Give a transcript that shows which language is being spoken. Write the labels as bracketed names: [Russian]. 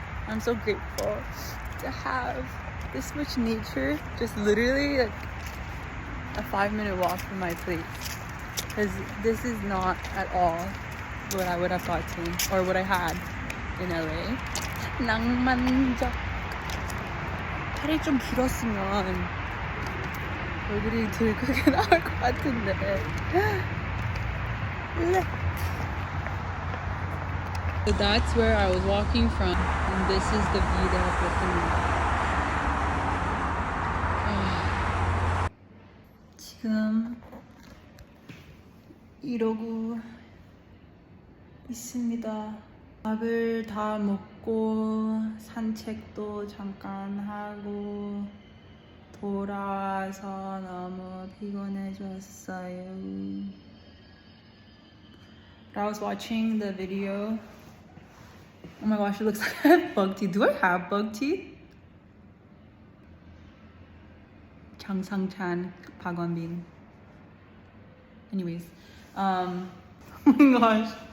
[English] I'm so grateful to have this much nature, just literally like a 5-minute walk from my place. Because this is not at all what I would have gotten or what I had in LA. [Korean] 낭만적. 팔이 좀 길었으면 얼굴이 덜 크게 나올 것 같은데. [English] So that's where I was walking from, and this is the view that I was looking at. [Korean] 지금 이러고 있습니다. 밥을 다 먹고 산책도 잠깐 하고 돌아와서 너무 피곤해졌어요. [English] I was watching the video. Oh my gosh, it looks like I have bug teeth. Do I have bug teeth? 장상찬, 박원빈. Anyways, oh my gosh.